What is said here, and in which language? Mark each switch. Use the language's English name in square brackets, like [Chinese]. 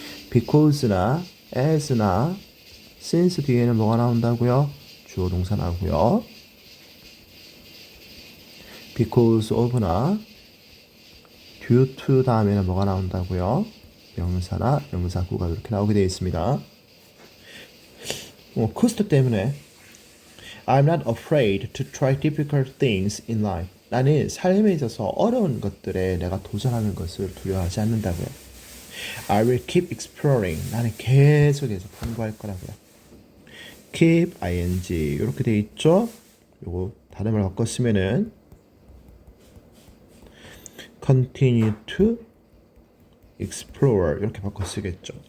[Korean] because나 as나 since 뒤에는 뭐가 나온다고요? 주어 동사 나오고요. because of나 due to 다음에는 뭐가 나온다고요? 명사나 명사구가 이렇게 나오게 되어 있습니다. 코스트 때문에 [English] I'm not afraid to try difficult things in life. [Korean] 나는 삶에 있어서 어려운 것들에 내가 도전하는 것을 두려워하지 않는다고요. [English] I will keep exploring. [Korean] 나는 계속해서 탐구할 거라고요. keep ing 이렇게 돼 있죠. 요거 다른 말 바꿔 쓰면은 [English] continue to explore [Korean] 이렇게 바꿔 쓰겠죠.